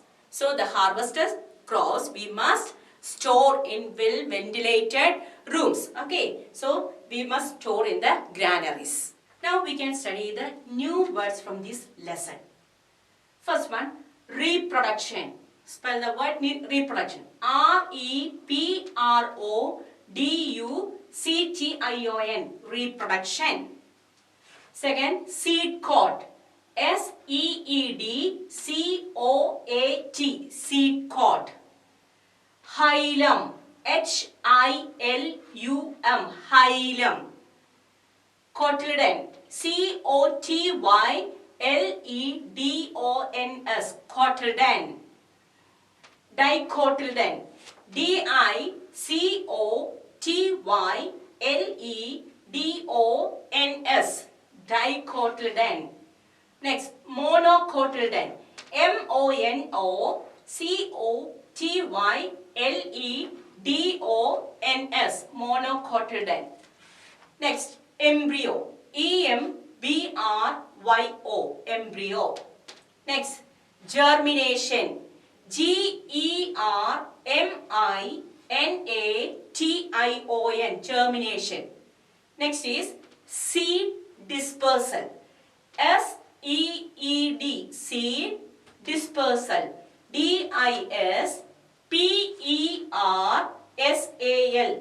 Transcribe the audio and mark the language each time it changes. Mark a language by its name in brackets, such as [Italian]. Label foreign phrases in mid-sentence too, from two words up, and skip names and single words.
[English] So the harvested crops we must store in well ventilated rooms. Okay, so we must store in the granaries. Now we can study the new words from this lesson. First one, reproduction. Spell the word reproduction. R-E-P-R-O-D-U-C-T-I-O-N. Reproduction. Second, seed coat. S-E-E-D-C-O-A-T. Seed coat. Hilum. H-I-L-U-M. Hilum. Cotyledon. C-O-T-Y-L-E-D-O-N-S. Cotyledon. Dicotyledon. D-I-C-O-T-Y-L-E-D-O-N-S. Dicotyledon. Next, monocotyledon. M-O-N-O-C-O-T-Y-L-E-D-O-N-S. Monocotyledon. Next, embryo. E-M-B-R-Y-O. Embryo. Next, germination. G-E-R-M-I-N-A-T-I-O-N. Germination. Next is seed dispersal. S-E-E-D. Seed dispersal. D-I-S-P-E-R-S-A-L.